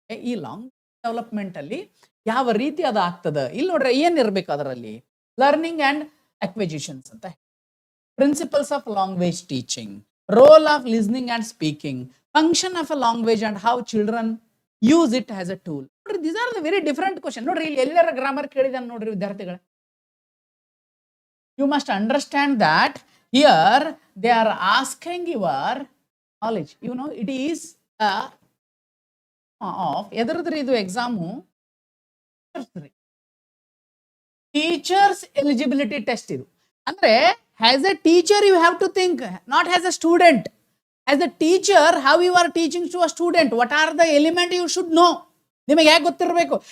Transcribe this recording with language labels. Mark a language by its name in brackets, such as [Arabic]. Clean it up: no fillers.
[Kannada] ಈ long development ಅಲ್ಲಿ ಯಾವ ರೀತಿ ಅದು ಆಗ್ತದೆ, ಇಲ್ಲಿ ನೋಡ್ರಿ ಏನಿರ್ಬೇಕು ಅದರಲ್ಲಿ, [English] Learning and acquisitions ಅಂತ, principles of language teaching, role of listening and speaking, function of a language and how children use it as a tool. [Kannada] ನೋಡ್ರಿ [English] These are the very different question. [Kannada] ನೋಡ್ರಿ ಇಲ್ಲಿ ಎಲ್ಲರ ಗ್ರಾಮರ್ ಕೇಳಿದಾನೆ ನೋಡ್ರಿ ವಿದ್ಯಾರ್ಥಿಗಳೇ. [English] You must understand that here they are asking your knowledge. You know, it is a of [Kannada] ಎದರದ್ರಿ ಇದು exam, teachers eligibility test ಇದು. [English] ಅಂದ್ರೆ as a teacher you have to think, not as a student. As a teacher how you are teaching to a student, what are the element you should know. [Kannada] ನಿಮಗೆ ಹೇಗೆ ಗೊತ್ತಿರಬೇಕು.